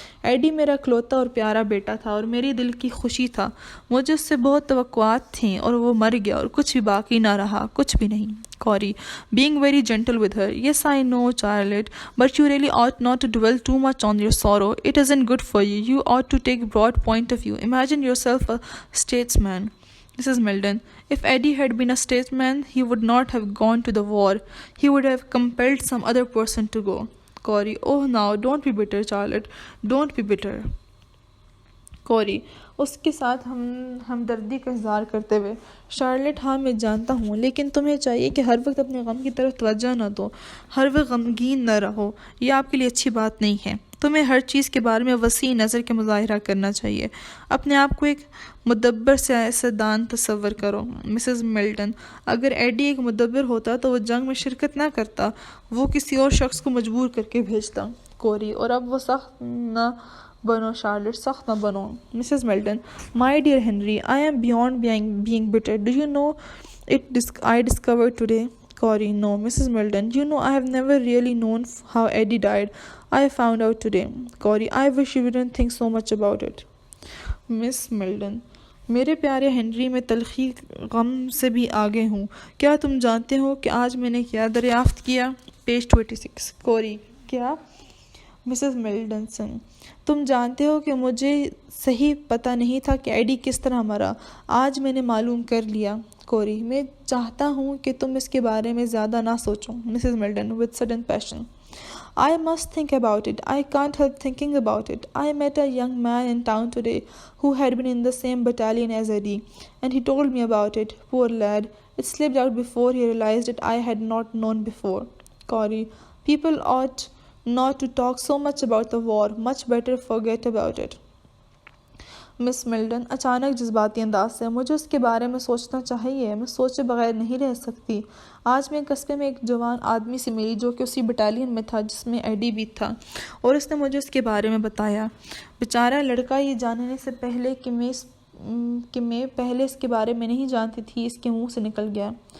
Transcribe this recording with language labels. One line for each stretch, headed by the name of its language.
Hindi: AD मेरा इकलौता और प्यारा बेटा था और मेरे दिल की खुशी था। मुझे उससे बहुत तवक्कुआत थीं और वो मर गया और कुछ भी बाकी ना रहा, कुछ भी नहीं।
English: Corey, being very gentle with her. Yes, I know, Charlotte, but you really ought not to dwell too much on your sorrow. It isn't good for you. You ought to take a broad point of view. Imagine yourself a statesman. Mrs. Milton, if Eddie had been a statesman, he would not have gone to the war. He would have compelled some other person to go. Corey, oh now, don't be bitter, Charlotte. Don't be bitter.
Hindi: Corey, उसके साथ हमदर्दी का इज़हार करते हुए, Charlotte, हाँ मैं जानता हूँ, लेकिन तुम्हें चाहिए कि हर वक्त अपने गम की तरफ तवज्जो न दो, हर वक्त गमगीन न रहो, ये आपके लिए अच्छी बात नहीं है। तुम्हें हर चीज़ के बारे में वसी नज़र का मुज़ाहिरा करना चाहिए। अपने आप को एक मुदब्बर सियासतदान तस्वर करो। मिसेस मिल्टन, अगर एडी एक मुदब्बर होता तो वो जंग में शिरकत ना करता, वो किसी और शख्स को मजबूर करके भेजता। कोरी, और अब वो सख्त ना बनो शार्लेट, सख्त ना बनो।
English: Mrs Milton, my dear Henry, I am beyond being bitter. Do you know it? I discovered today. Corey, no. Mrs. Milton, you know I have never really known how Eddie died. I found out today. Corey, I wish you wouldn't think so much about it.
Hindi: Miss Milton, मेरे प्यारे Henry, मैं तलखी गम से भी आगे हूँ। क्या तुम जानते हो कि आज मैंने क्या दरियाफ्त किया? पेज 26। कोरी, क्या? मिसेस मिल्टन, तुम जानते हो कि मुझे सही पता नहीं था कि एडी किस तरह मरा। आज मैंने मालूम कर लिया। कोरी, मैं चाहता हूँ कि तुम इसके बारे में ज़्यादा ना सोचो।
English: Mrs Milton with sudden passion, I must think about it. I can't help thinking about it. I met a young man in town today who had been in the same battalion as Eddie, and he told me about it. Poor lad. It slipped out before he realized it. I had not known before. Corey, people ought not to talk so much about the war. Much better forget about it.
Hindi: Miss Milton अचानक जज्बाती अंदाज से, मुझे उसके बारे में सोचना चाहिए, मैं सोचे बगैर नहीं रह सकती। आज मैं कस्बे में एक जवान आदमी से मिली जो कि उसी बटालियन में था जिसमें एडी भी था, और उसने मुझे उसके बारे में बताया। बेचारा लड़का ये जानने से पहले कि मैं पहले इसके बारे में नहीं जानती थी, इसके मुंह से निकल गया।